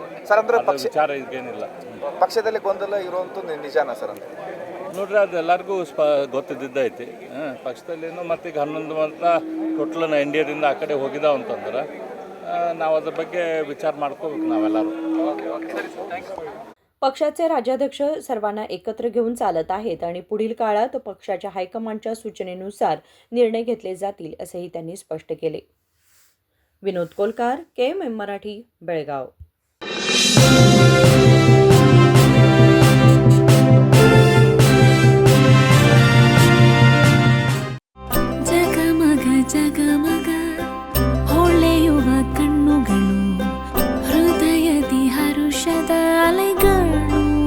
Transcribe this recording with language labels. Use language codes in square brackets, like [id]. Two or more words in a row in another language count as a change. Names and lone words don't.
[kn] ಸರ್. ಅಂದ್ರೆ ವಿಚಾರ ಈಗೇನಿಲ್ಲ. ಪಕ್ಷದಲ್ಲಿ ಗೊಂದಲ ಇರುವಂಥದ್ದು ನಿಜಾನ ಸರ್ ಅಂತ ನೋಡ್ರಿ, ಅದೆಲ್ಲರಿಗೂ ಗೊತ್ತಿದ್ದೈತಿ. ಪಕ್ಷದಲ್ಲೇನು ಮತ್ತೀಗ 11 ಮಂತ ಟೋಟಲ್ ಇಂಡಿಯಾದಿಂದ ಆ ಕಡೆ ಹೋಗಿದಾವ ಅಂತಂದ್ರೆ ನಾವು ಅದ್ರ ಬಗ್ಗೆ ವಿಚಾರ ಮಾಡ್ಕೋಬೇಕು ನಾವೆಲ್ಲರೂ. [mr] पक्षाचे राज्याध्यक्ष सर्वांना एकत्र घेऊन चालत आहेत आणि पुढील काळात पक्षाच्या हायकमांडच्या सूचनेनुसार निर्णय घेतले जातील, असेही त्यांनी स्पष्ट केले. विनोद कोलकार, KMM मराठी, बेळगाव. [kn] ಜಗಮಗ ಜಗಮಗ ಹೊಳೆಯುವ ಕಣ್ಣುಗಳು, ಹೃದಯದಿ ಹರುಷದ ಅಲೆಗಳು.